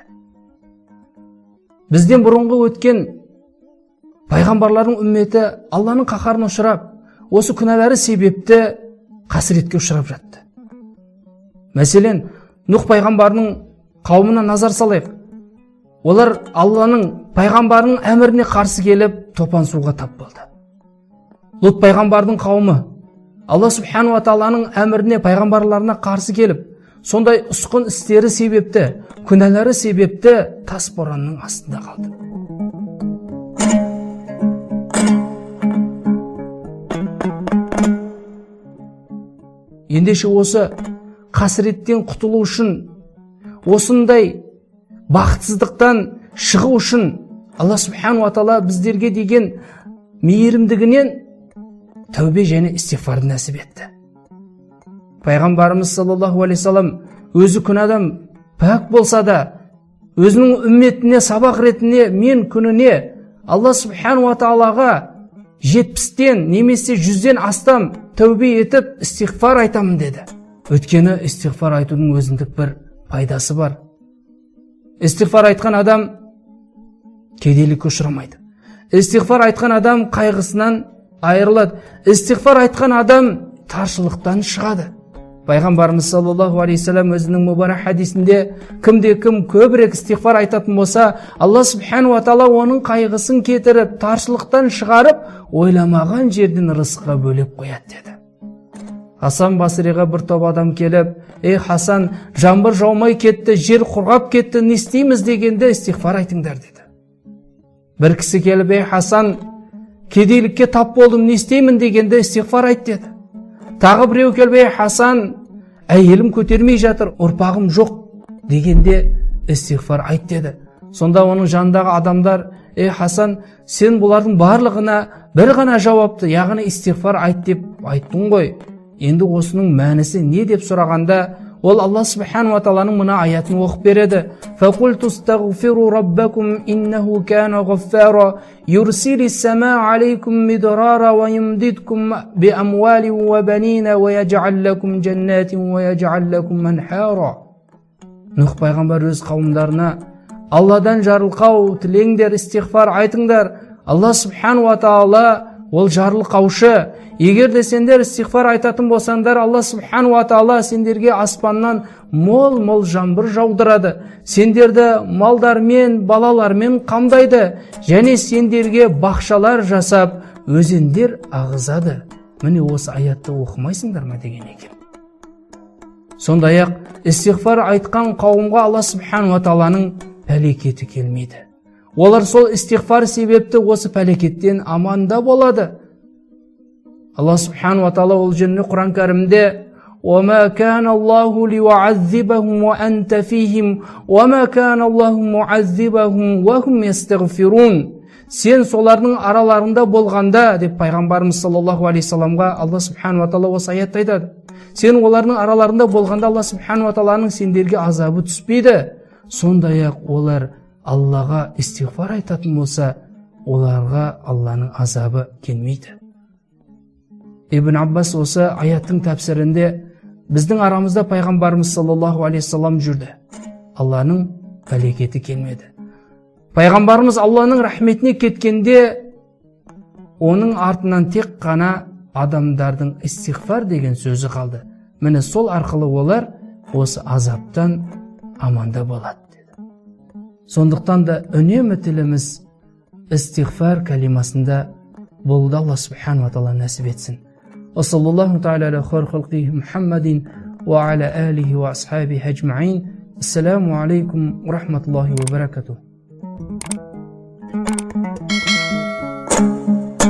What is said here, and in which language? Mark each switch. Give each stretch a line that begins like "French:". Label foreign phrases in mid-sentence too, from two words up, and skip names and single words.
Kazakh: Бізден бұрынғы өткен пайғамбарлардың үмметі Алланың қаһарына ұшырап, осы күнәлары себепті қасіретке ұшырап жатты. Мәселен, Нұх пайғамбарының қауымына назар салайық. Олар Алланың пайғамбарының әміріне қарсы келіп, топан суға тап болды. Лут пайғамбардың қауымы Алла
Arabic: سبحانه وتعالى
Kazakh: әміріне, пайғамбарларына қарсы келіп, сондай ұсқын істері себепті, күнәлары себепті тас боранның астында қалды. Ендеше осы қасіреттен құтылу үшін, осындай бақытсыздықтан шығу үшін Алла
Arabic: سبحانه وتعالى
Kazakh: біздерге деген мейірімдігінен тәубе және истигфар нәсіп етті. Пайғамбарымыз
Arabic: صلى الله عليه وسلم
Kazakh: өзі күнәдан пәк болса да, өзінің үмметіне сабақ ретінде мен күніне Алла
Arabic: سبحانه وتعالى
Kazakh: 70-тен немесе 100-ден астам тәубе етіп истигфар айтамын деді. Өйткені истигфар айтудың өзіндік бір пайдасы бар. Истигфар айтқан адам кедейлікке ұшырамайды. Истигфар айтқан адам қайғысынан айырылады. Истигфар айтқан адам таршылықтан шығады. Пайғамбарымыз
Arabic: صلى الله عليه وسلم
Kazakh: өзінің мүбарак хадисінде кімде-кім көбірек истигфар айтатын болса, Алла
Arabic: سبحانه وتعالى
Kazakh: оның қайғысын кетіріп, таршылықтан шығарып, ойламаған жерден рызыққа бөлеп қояды деді. Хасан Басриға бір топ адам келіп: "Ей Хасан, жаңбыр жаумай кетті, жер құрғап кетті, не істейміз?" дегенде истигфар айтыңдар деді. Бір кісі келіп: "Ей Хасан, кедейлікке тап болдым, не істеймін?" дегенде истигфар айт деді. Тағы біреу келіп: "Ей Хасан, әйелім көтермей жатыр, ұрпағым жоқ" дегенде истигфар айт деді. Сонда оның жанындағы адамдар: "Ей Хасан, сен бұлардың барлығына бір ғана жауапты, яғни истигфар айт деп айттың ғой. Енді осының мәнісі не деп сұрағанда, ол Алла
Arabic: سبحانه وتعالى
Kazakh: мына аятын оқып береді:
Arabic: "فقلت استغفروا ربكم إنه كان غفارا يرسل السماء عليكم مدرارا ويمددكم بأموال وبنين ويجعل لكم جنات ويجعل لكم أنهارا."
Kazakh: Нұх пайғамбар өз қауымдарына: Алладан жарылқау тілеңдер, истигфар айтыңдар. Алла
Arabic: سبحانه وتعالى
Kazakh: ол жарылқаушы. Егер де сендер истигфар айтатын болсаңдар, Алла
Arabic: سبحانه وتعالى
Kazakh: сендерге аспаннан мол жаңбыр жаудырады. Сендерді малдармен, балалармен қамдайды, және сендерге бақшалар жасап, өзендер ағызады. Міне осы аятты оқымайсыңдар ма деген екен. Сондай-ақ истигфар айтқан қауымға Алла
Arabic: سبحانه وتعالى
Kazakh: пәлекеті келмейді. Олар сол истигфар себепті осы пәлекеттен аманда болады. Алла
Arabic: سبحانه وتعالى
Kazakh: ол жерінде Құран Кәрімде:
Arabic: "وما كان الله ليعذبهم وأنت فيهم وما كان الله معذبهم وهم يستغفرون."
Kazakh: Сен солардың араларында болғанда, деп пайғамбарымыз
Arabic: صلى الله عليه وسلم
Kazakh: Алла
Arabic: سبحانه وتعالى
Kazakh: осы аятты айтады. Сен олардың араларында болғанда Алла
Arabic: سبحانه وتعالى
Kazakh: сендерге азабы түспейді. Сондай-ақ олар Аллаға истигфар айтатын болса, оларға Алланың азабы келмейді. Ибн Аббас осы аяттың тәпсірінде біздің арамызда пайғамбарымыз
Arabic: صلى الله عليه وسلم
Kazakh: жүрді. Алланың пәлекеті келмеді. Пайғамбарымыз Алланың рахметіне кеткенде оның артынан тек қана адамдардың истиғфар деген сөзі қалды. Міне сол арқылы олар осы азаптан аманда болады деді. Сондықтан да үнемі тіліміз истиғфар кәлимасында болуды Алла
Arabic: سبحانه وتعالى
Kazakh: нәсіп етсін.
Arabic: وصلى الله تعالى على خير خلقه محمد وعلى آله وأصحابه أجمعين. السلام عليكم ورحمة الله وبركاته.